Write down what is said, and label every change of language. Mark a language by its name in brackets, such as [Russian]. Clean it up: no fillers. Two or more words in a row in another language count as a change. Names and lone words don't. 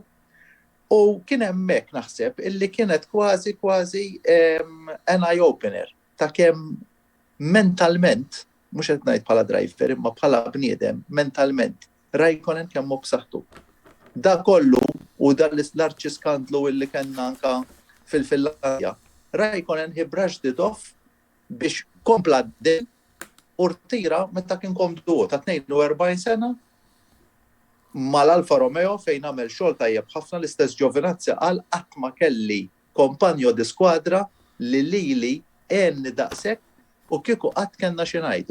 [Maltese] U kien hemmhekk naħseb illi kienet kważi [English] an eye opener [Maltese] ta' kemm mentalment, mhux qed ngħid bħala driver, imma bħala bniedem mentalment Raikkonen kemm hu b'saħħtu. Da kollu u dan l-arċi skandlu illi kellna anka fil-Finlandja. Raikkonen [English] he brushed it off [Maltese] biex kompla din u rtira meta kien komdu ta' 42 sena mal-Alfa Romeo fejn għamel xogħol tajjeb ħafna l-istess Giovinazzi qal qatt ma kelli kompanjo di skwadra li lili għenni daqshekk u kieku qatt kellna xi ngħidu.